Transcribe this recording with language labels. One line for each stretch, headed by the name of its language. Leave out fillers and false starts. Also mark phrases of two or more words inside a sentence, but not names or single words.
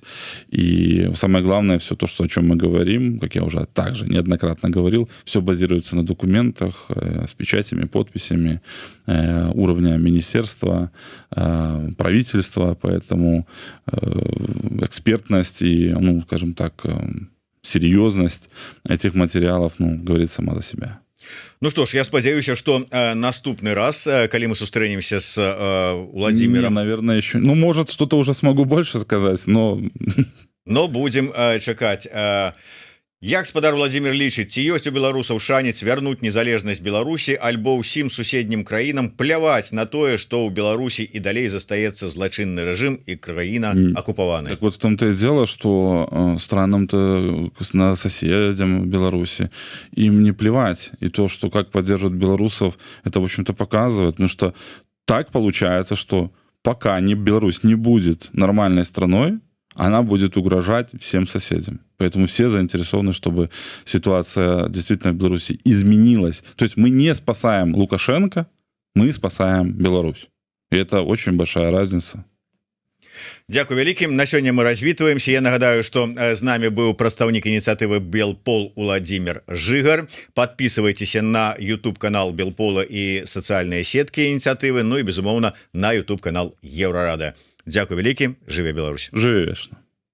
Russian: И самое главное, все то, что, о чем мы говорим, как я уже также неоднократно говорил, все базируется на документах с печатями, подписями уровня министерства, правительства, поэтому экспертность и, ну, скажем так, серьезность этих материалов, ну, говорит сама за себя.
Belarusian: Ну что ж, я спадзяюся, что наступный раз, калі мы сустрэнемся с Владимиром...
Russian: Наверное, еще... Ну, может, что-то уже смогу больше сказать, но...
Belarusian: Но будем чакаць. Як спадар Владимир лічыць, ці ёсць у беларусаў шанец вярнуць незалежнасць Беларусі альбо ўсім суседнім краінам пляваць на тое, што ў Беларусі і далей застаецца злачынны рэжым і краіна акупаваная?
Russian: Так вот в том-то и дело, что странам-то, на соседям Беларуси, им не плевать. И то, что как поддерживают белорусов, это, в общем-то, показывает. Потому что так получается, что пока Беларусь не будет нормальной страной, она будет угрожать всем соседям. Поэтому все заинтересованы, чтобы ситуация действительно в Беларуси изменилась. То есть мы не спасаем Лукашенко, мы спасаем Беларусь. И это очень большая разница.
Belarusian: Дякую вялікім. На сёння мы развітваемся. Я нагадаю, что з нами быў прадстаўнік ініцыятывы Белпол Владимир Жыгар.
Russian: Подписывайтесь на YouTube канал Белпола и социальные сетки инициативы, ну и безумоўна на YouTube канал Еврорада.
Belarusian: Дякую вялікі. Жыве Беларусь. Жыве вечна.